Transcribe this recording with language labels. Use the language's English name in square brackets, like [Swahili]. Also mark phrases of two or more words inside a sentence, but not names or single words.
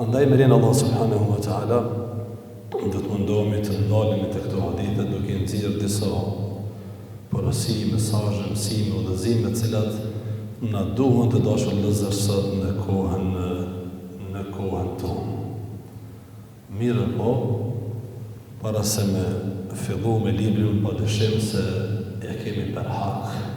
[Arabic] merin الله سبحانه وتعالى, [Albanian] dhe të mundohemi të ndalemi të këto hadithe duke nxjerrë disa porosi, mesazhe, mësime, udhëzime të cilat na duhen të dashur vëllezër sot në kohën tonë. Mirë po, para se me fillu me librin, pa dyshim se e kemi për hak.